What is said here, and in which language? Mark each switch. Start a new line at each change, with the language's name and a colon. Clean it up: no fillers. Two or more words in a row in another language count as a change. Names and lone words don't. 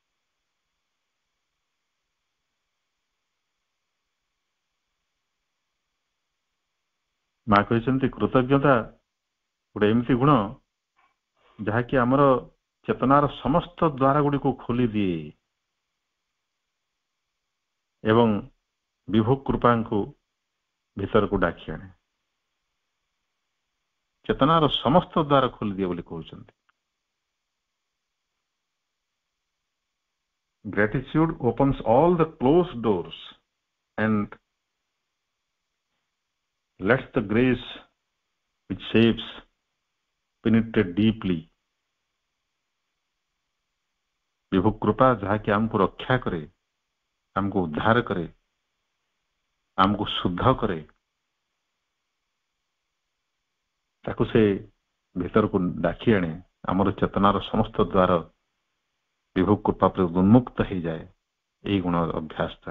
Odia: ମା କହିଛନ୍ତି କୃତଜ୍ଞତା ଗୋଟେ ଏମିତି ଗୁଣ ଯାହାକି ଆମର ଚେତନାର ସମସ୍ତ ଦ୍ୱାର ଗୁଡିକୁ ଖୋଲି ଦିଏ ଏବଂ ବିଭୁ କୃପାଙ୍କୁ ଭିତରକୁ ଡାକି ଆଣେ। ଚେତନାର ସମସ୍ତ ଦ୍ୱାର ଖୋଲିଦିଏ ବୋଲି କହୁଛନ୍ତି।
English: Gratitude opens all the closed doors and lets the grace which shapes penetrate deeply.
Odia: ବିଭୁ କୃପା ଯାହାକି ଆମକୁ ରକ୍ଷା କରେ, ଆମକୁ ଉଦ୍ଧାର କରେ, ଆମକୁ ଶୁଦ୍ଧ କରେ, ତାକୁ ସେ ଭିତରକୁ ଡାକି ଆଣେ। ଆମର ଚେତନାର ସମସ୍ତ ଦ୍ୱାର ବିଭୁ କୃପା ପରେ ଉନ୍ମୁକ୍ତ ହେଇଯାଏ ଏଇ ଗୁଣ ଅଭ୍ୟାସ ଦ୍ୱାରା।